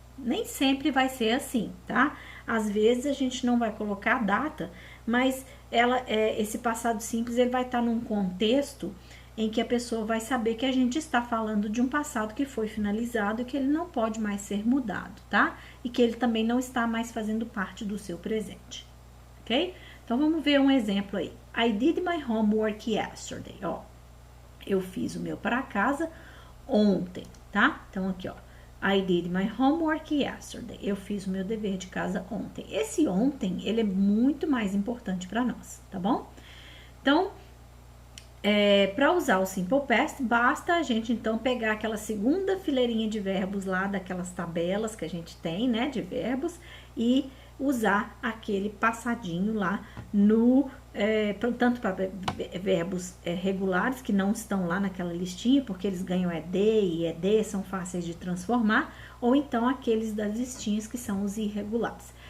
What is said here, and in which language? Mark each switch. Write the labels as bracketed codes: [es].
[pt] Nem sempre vai ser assim, tá? Às vezes a gente não vai colocar a data, mas esse passado simples ele vai estar num contexto em que a pessoa vai saber que a gente está falando de um passado que foi finalizado e que ele não pode mais ser mudado, tá? E que ele também não está mais fazendo parte do seu presente, ok? Então, vamos ver um exemplo aí. [en] I did my homework yesterday. [pt] Ó, eu fiz o meu para casa ontem, tá? Então, aqui, ó. [en] I did my homework yesterday. [pt] Eu fiz o meu dever de casa ontem. Esse ontem, ele é muito mais importante para nós, tá bom? Então, para usar o Simple Past, basta a gente, então, pegar aquela segunda fileirinha de verbos lá, daquelas tabelas que a gente tem, né, de verbos, e usar aquele passadinho lá no tanto para verbos regulares que não estão lá naquela listinha porque eles ganham ED e ED, são fáceis de transformar, ou então aqueles das listinhas que são os irregulares.